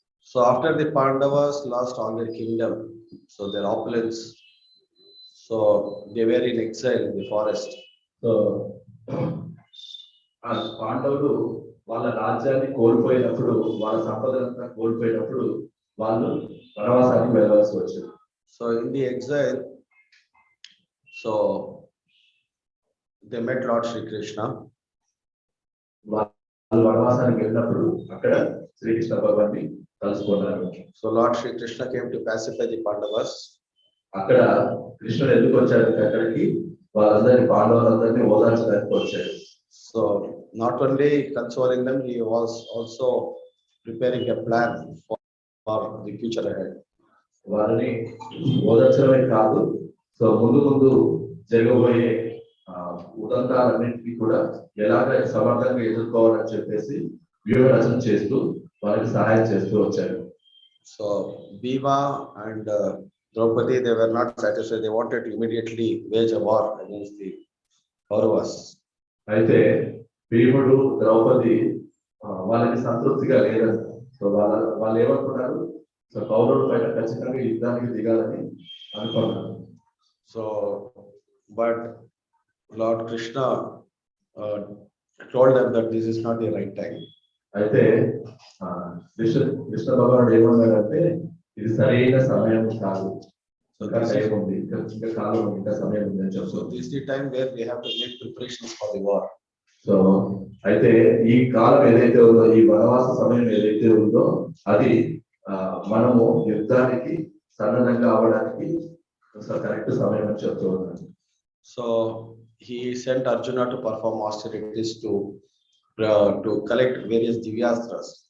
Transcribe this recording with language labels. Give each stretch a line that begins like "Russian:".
English: So after the Pandavas lost all their kingdom, so their opulence, so they were in exile in the forest.
Telugu: So ఆ పాండవులు వాళ్ళ రాజ్యాన్ని కోల్పోయినప్పుడు వాళ్ళ సంపదనంతా కోల్పోయినప్పుడు వాళ్ళు వనవాసానికి వెళ్ళవలసి వచ్చింది.
English: So in the exile, so they met Lord Shri Krishna.
Telugu: వాళ్ళు వనవాసానికి వెళ్ళినప్పుడు అక్కడ శ్రీకృష్ణ భగవాన్ని కలుసుకున్నారు.
English: So Lord Shri Krishna came to pacify the Pandavas.
Telugu: అక్కడ కృష్ణుడు ఎందుకు వచ్చాడు అక్కడికి? వాళ్ళందరినీ పాండవులందరినీ ఓదార్చడానికి వచ్చాడు.
English: So not only consoling them, he was also preparing a plan for the future ahead.
Telugu: వారిని ఓదార్చడమే కాదు, సో ముందు జరగబోయే ఉదంతాలన్నింటినీ కూడా ఎలాగ సమర్థంగా ఎదుర్కోవాలని చెప్పేసి వ్యూహ రచన చేస్తూ వారికి సహాయం చేస్తూ వచ్చారు.
English: So Bhima and Draupadi, they were not satisfied. They wanted to immediately wage a war against the Kauravas.
Telugu: అయితే భీముడు ద్రౌపది వాళ్ళకి సంతృప్తిగా లేదంట. సో వాళ్ళు ఏమనుకున్నారు? సో కౌరవుల పైన ఖచ్చితంగా యుద్ధానికి దిగాలని అనుకున్నారు.
English: So but Lord Krishna told them that this is not the right time.
Telugu: అయితే కృష్ణ భగవానుడు ఏమన్నాడంటే ఇది సరైన సమయం కాదు, ఇంకా టైం ఉంది, ఇంకా కాలం ఉంది, ఇంకా సమయం ఉంది అని చెప్తారు.
English: So this is the time where we have to make preparations for the war.
Telugu: So అయితే ఈ కాలం ఏదైతే ఉందో, ఈ వనవాస సమయం ఏదైతే ఉందో అది మనము యుద్ధానికి సన్నద్ధంగా అవ్వడానికి కరెక్ట్ సమయం అని చెప్తూ ఉన్నాను.
English: So he sent Arjuna to perform austerities to collect various divyastras.